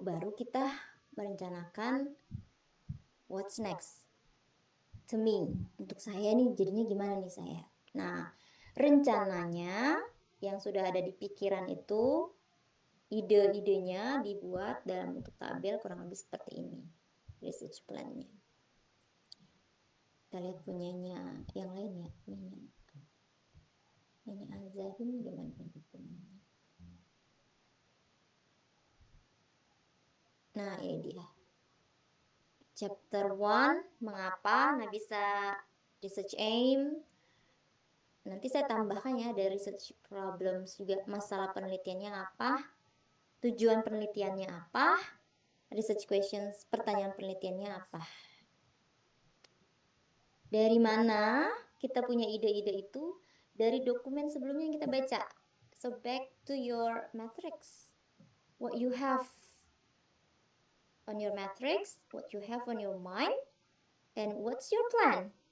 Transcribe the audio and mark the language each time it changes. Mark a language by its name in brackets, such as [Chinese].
[Indonesian] Baru kita merencanakan [English] what's next to me. [Indonesian] Untuk saya nih, jadinya gimana nih saya? Nah, rencananya yang sudah ada di pikiran itu, ide-idenya dibuat dalam bentuk tabel kurang lebih seperti ini. Research plan-nya. Kita lihat punyanya yang lain ya. Ini Azabin gimana dokumennya? Nah, ini dia. Chapter 1, mengapa? Nah, bisa research aim. Nanti saya tambahkan ya, ada research problems juga, masalah penelitiannya apa, tujuan penelitiannya apa, research questions, pertanyaan penelitiannya apa. Dari mana kita punya ide-ide itu? Dari dokumen sebelumnya yang kita baca. [English] So back to your matrix. What you have on your matrix, what you have on your mind, and what's your plan?